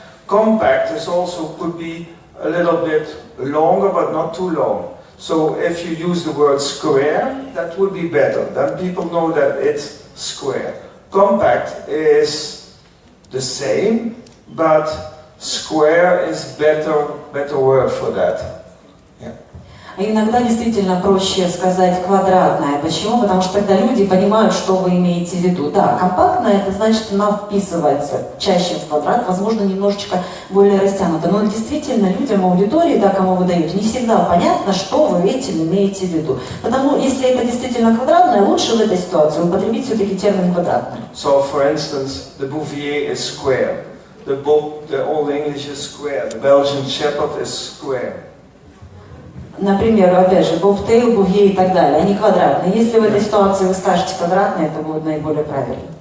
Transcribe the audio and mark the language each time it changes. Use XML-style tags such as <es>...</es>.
<en>Compact is also could be a little bit longer, but not too long. So if you use the word square, that would be better. Then people know that it's square. Compact is the same, but square is better word for that.</en> <ru>Иногда действительно проще сказать квадратное. Почему? Потому что тогда люди понимают, что вы имеете в виду. Да, компактное, это значит, она вписывается чаще в квадрат, возможно, немножечко более растянуто. Но действительно людям, аудитории, да, кому вы даете, не всегда понятно, что вы этим имеете в виду. Потому, если это действительно квадратное, лучше в этой ситуации употребить все-таки термин квадратный.</ru> <en>So, for instance, the Bouvier is square. The Old English is square. The Belgian Shepherd is square.</en> <ru>Например, опять же, бобтейл, бувье и так далее, они квадратные. Если в этой ситуации вы скажете квадратные, это будет наиболее правильно.</ru>